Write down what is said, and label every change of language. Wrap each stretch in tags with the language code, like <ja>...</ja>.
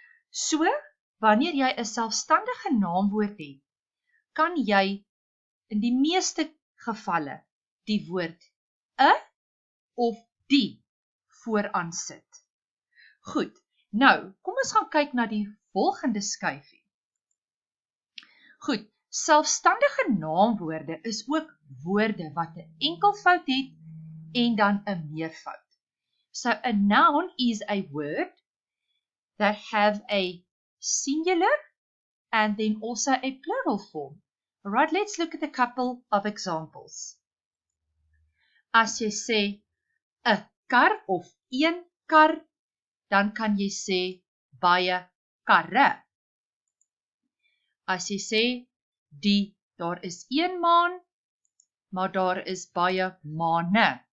<af>So, wanneer jy 'n selfstandige naamwoord het, kan jy in die meeste gevalle die woord 'n of die vooraan sit. Goed, nou, kom ons gaan kyk na die volgende skyfie. Goed, selfstandige naamwoorde is ook woorde wat 'n enkelvoud het en dan 'n meervoud.</af> <en>So a noun is a word that have a singular and then also a plural form. Alright, let's look at a couple of examples.</en> <af>As jy sê 'n kar of een kar, dan kan jy sê baie karre. As jy sê daar is een maan, maar daar is baie maane.</af>